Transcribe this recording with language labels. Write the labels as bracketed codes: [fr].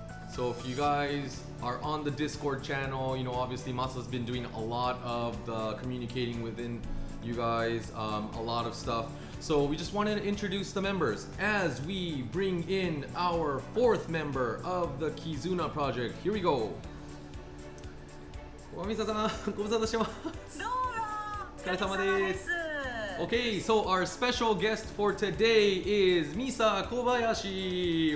[en] So if you guys are on the Discord channel, you know, obviously Masa's been doing a lot of the communicating within you guys, a lot of stuff. So we just wanted to introduce the members as we bring in our fourth member of the Kizuna project. Here we go. [ja] Misa-san, ご無沙汰してます。どうもお疲れ様です。お疲れ様です。 [en] Okay, so our special guest for today is Misa Kobayashi.